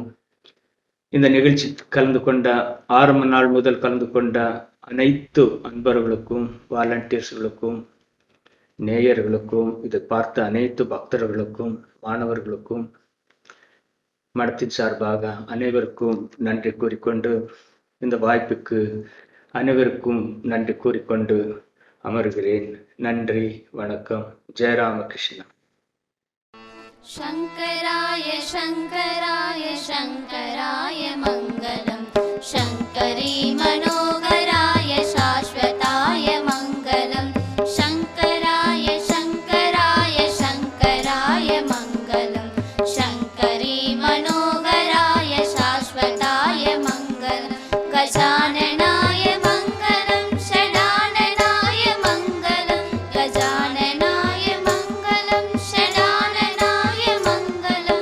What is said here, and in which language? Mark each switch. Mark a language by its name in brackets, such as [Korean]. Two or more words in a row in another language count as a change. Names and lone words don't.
[Tamil] இந்த நிகழ்ச்சி கலந்து கொண்ட ஆரம்ப நாள் முதல் கலந்து கொண்ட அனைத்து அன்பர்களுக்கும் வாலண்டியர்ஸ்களுக்கும் நேயர்களுக்கும் இதை பார்த்த அனைத்து பக்தர்களுக்கும் மாணவர்களுக்கும் மடத்தின் சார்பாக அனைவருக்கும் நன்றி கூறிக்கொண்டு இந்த வாய்ப்புக்கு அனைவருக்கும் நன்றி கூறிக்கொண்டு அமர்கிறேன். நன்றி, வணக்கம். ஜெயராமகிருஷ்ணா. [Sanskrit] शङ्कराय शङ्कराय शङ्कराय मङ्गलम् शङ्करी मनोहराय शाश्वताय मङ्गलम् शङ्कराय शङ्कराय शङ्कराय मङ्गलम् शङ्करी मनोहराय शाश्वताय मङ्गलम् गजाननाय मङ्गलम् षडाननाय मङ्गलम् गजाननाय मङ्गलम् षडाननाय मङ्गलम्